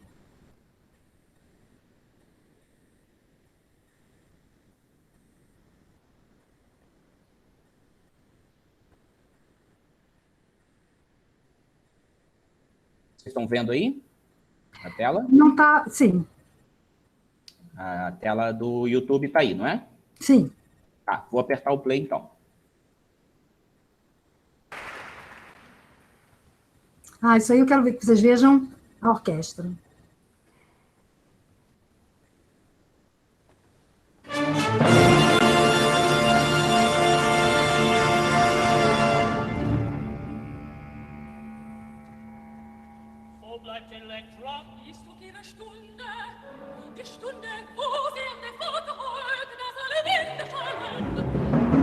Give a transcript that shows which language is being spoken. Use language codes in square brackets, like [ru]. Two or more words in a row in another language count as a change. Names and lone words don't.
[pt] Vocês estão vendo aí a tela? Não está, sim. A tela do YouTube está aí, não é? Sim. Tá, vou apertar o play então. Isso aí eu quero ver que vocês vejam a orquestra. [de] Wo bleibt Elektra? Ist doch ihre Stunde, die Stunde, wo sie auf der Pforte heult, dass alle Winde fallen.